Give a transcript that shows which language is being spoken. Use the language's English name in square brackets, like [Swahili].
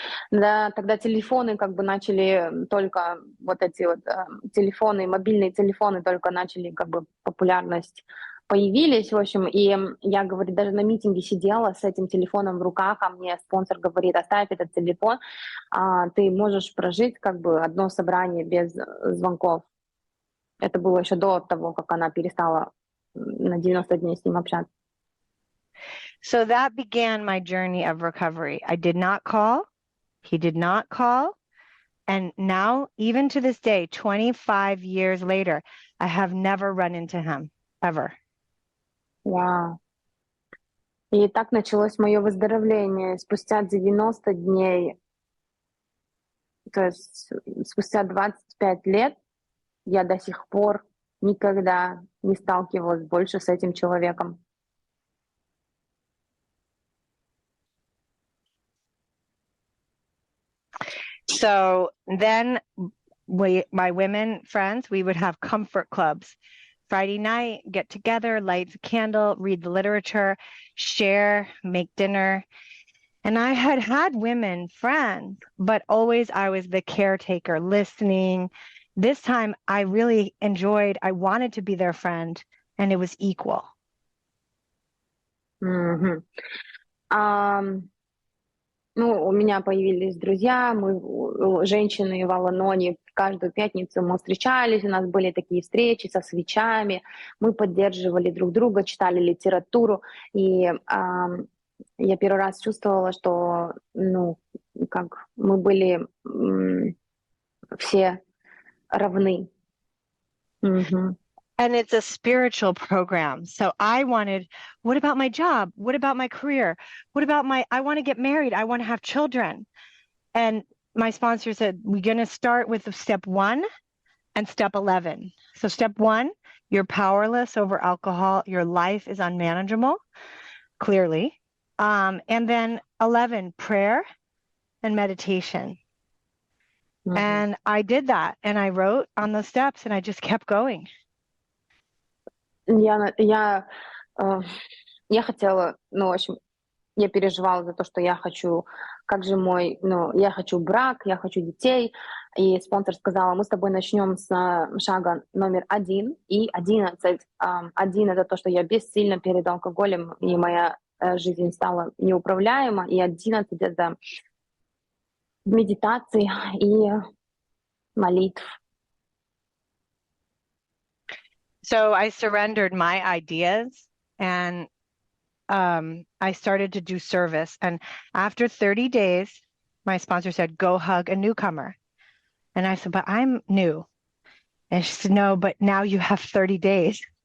[Russian] Да, тогда телефоны как бы начали только вот эти вот телефоны, мобильные телефоны только начали как бы популярность появились, в общем, и я, говорит, даже на митинге сидела с этим телефоном в руках, а мне спонсор говорит, оставь этот телефон, ты можешь прожить как бы одно собрание без звонков. Это было еще до того, как она перестала на 90 дней с ним общаться. [English] So that began my journey of recovery. I did not call. He did not call. And now, even to this day, 25 years later, I have never run into him, ever. Вау. [Russian] И так началось мое выздоровление. Спустя 90 дней, то есть спустя 25 лет, я до сих пор никогда не сталкивалась больше с этим человеком. [English] So then my women friends, we would have comfort clubs. Friday night, get together, light a candle, read the literature, share, make dinner. And I had women friends, but always I was the caretaker, listening. This time I really I wanted to be their friend, and it was equal. Мгм. [Russian] У меня появились друзья, мы, женщины в Ал-Аноне, каждую пятницу мы встречались, у нас были такие встречи со свечами, мы поддерживали друг друга, читали литературу, и я первый раз чувствовала, что, как мы были все равны. Мгм. [English] And it's a spiritual program. So I wanted, what about my job? What about my career? What about I want to get married. I want to have children. And my sponsor said, we're going to start with step 1 and step 11. So step 1, you're powerless over alcohol. Your life is unmanageable, clearly. And then 11, prayer and meditation. Мгм. And I did that. And I wrote on the steps and I just kept going. [Russian] Я хотела, в общем, я переживала за то, что я хочу, как же я хочу брак, я хочу детей. И спонсор сказала, мы с тобой начнем с шага номер 1 и 11. 1 — это то, что я бессильна перед алкоголем, и моя жизнь стала неуправляема. И 11 — это медитации и молитв. [English] So I surrendered my ideas and I started to do service. And after 30 days, my sponsor said, go hug a newcomer. And I said, but I'm new. And she said, no, but now you have 30 days.